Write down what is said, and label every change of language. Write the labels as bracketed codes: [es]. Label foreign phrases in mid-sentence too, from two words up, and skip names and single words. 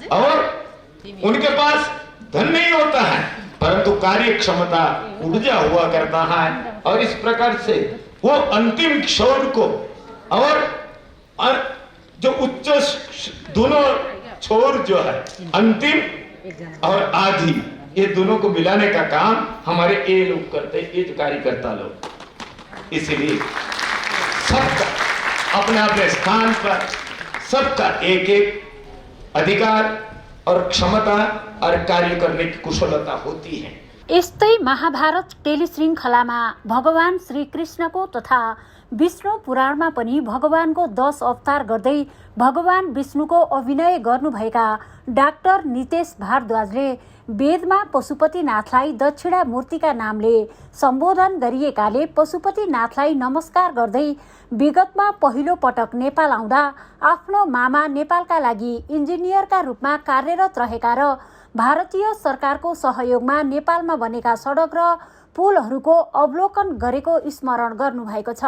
[hi] और उनके पास धन नहीं होता है परंतु कार्य क्षमता, ऊर्जा हुआ करता है, और इस प्रकार से वो अंतिम क्षण को और जो उच्च दोनों छोर जो है, अंतिम और आदि, ये दोनों को मिलाने का काम हमारे ये लोग करते, ये जो कार्यकर्ता लोग। इसलिए सबका अपने अपने स्थान पर सबका एक एक अधिकार और क्षमता और कार्य करने की कुशलता होती है। [ne] यस्तै महाभारत टेलिश्रृङ्खलामा भगवान श्रीकृष्णको तथा विष्णु पुराणमा पनि भगवानको 10 अवतार गर्दै भगवान विष्णुको अभिनय गर्नुभएका डाक्टर नितेश भारद्वाजले वेदमा पशुपतिनाथलाई दक्षिणा मूर्तिका नामले सम्बोधन गरिएकाले पशुपतिनाथलाई नमस्कार गर्दै विगतमा पहिलो पटक नेपाल आउँदा आफ्नो मामा नेपालका लागि इन्जिनियरका रूपमा कार्यरत रहेका र भारतीय सरकारको सहयोगमा नेपालमा बनेका सडक र पुलहरूको अवलोकन गरेको स्मरण गर्नुभएको छ।